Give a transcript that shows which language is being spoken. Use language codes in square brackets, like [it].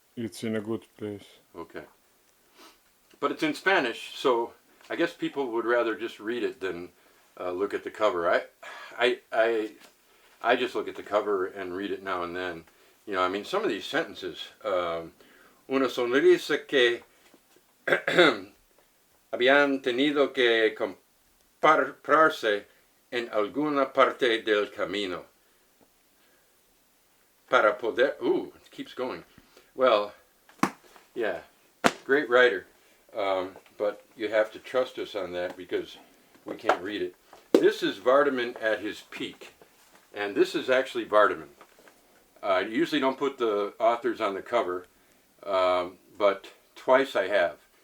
[en] It's in a good place. Okay. But it's in Spanish, so I guess people would rather just read it than look at the cover. I just look at the cover and read it now and then. I mean, some of these sentences, [es] una sonrisa que habían tenido que comprarse en alguna parte del camino para poder, [en] it keeps going. Well, yeah, great writer, but you have to trust us on that because we can't read it. This is Vardaman at his peak, and this is actually Vardaman. I usually don't put the authors on the cover, but twice I have.